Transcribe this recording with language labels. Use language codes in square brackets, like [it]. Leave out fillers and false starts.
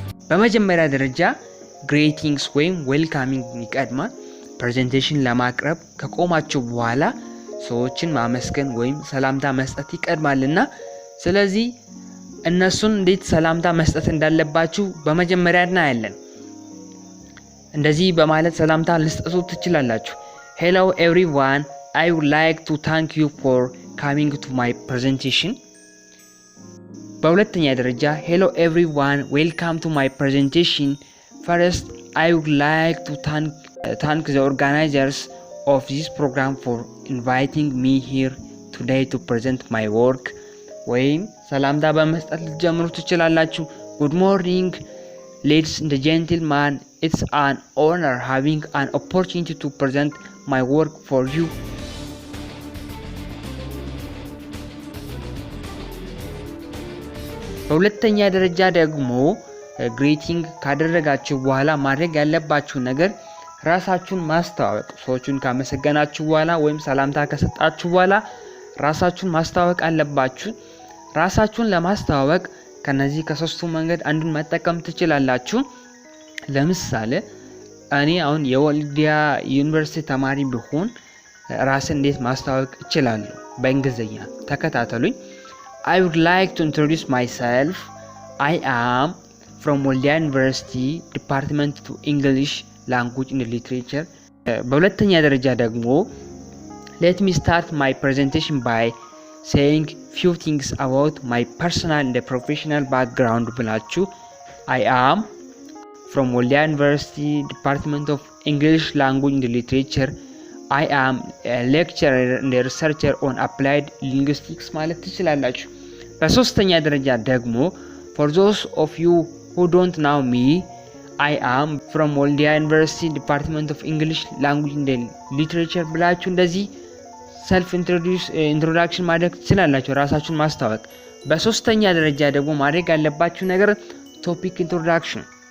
[am] በመጀመሪያ ደረጃ ግሬቲንግስ ወይም ዌልካሚንግ ይቀድማል። ፕሬዘንቴሽን ለማቅረብ ከቆማችሁ በኋላ ሰዎችን ማመስገን ወይም ሰላምታ መስጠት ይቀድማልና ስለዚህ እነሱን እንዴት ሰላምታ መስጠት እንዳለባችሁ በመጀመሪያ እናያለን። እንደዚህ በማለት ሰላምታ ልትሰጡ ትችላላችሁ። Hello everyone, I would like to thank you for coming to my presentation. [en] በሁለተኛ ደረጃ Hello everyone, welcome to my presentation. First, I would like to thank the organizers of this program for inviting me here today to present my work. [am] ወይም ሰላምታ በመስጠት ልትጀምሩ ትችላላችሁ። Good morning, ladies and gentlemen. [en] It's an honor having an opportunity to present my work for you. [am] በሁለተኛ ደረጃ ደግሞ ግሬቲንግ ካደረጋችሁ በኋላ ማድረግ ያለባችሁ ነገር ራሳችሁን ማስተዋወቅ። ሰዎችን ካመሰገናችሁ በኋላ ወይም ሰላምታ ከሰጣችሁ በኋላ ራሳችሁን ማስተዋወቅ አለባችሁ። ራሳችሁን ለማስተዋወቅ ከነዚህ ከሶስቱ መንገድ አንዱን መጠቀም ትችላላችሁ። ለምሳሌ እኔ አሁን የወልዲያ ዩኒቨርሲቲ ተማሪ ብሆን ራስን እንዴት ማስተዋወቅ እችላለሁ? [en] በእንግሊዝኛ ተከታተሉኝ። I would like to introduce myself. I am from Waldia University, Department of English Language and Literature. በሁለተኛ ደረጃ ደግሞ let me start my presentation by saying few things about my personal and professional background ብላችሁ I am from Waldia University, Department of English Language and Literature. I am a lecturer and a researcher on applied linguistics ማለት ትችላላችሁ። በሶስተኛ ደረጃ ደግሞ for those of you who don't know me, I am from Waldia University, Department of English Language and Literature ብላችሁ እንደዚህ ሰልፍ ኢንትሮዳክሽን ማድረግ ትችላላችሁ፣ ራሳችሁን ማስተዋወቅ። በሶስተኛ ደረጃ ደግሞ ማድረግ ያለባችሁ ነገር ቶፒክ ኢንትሮዳክሽን፣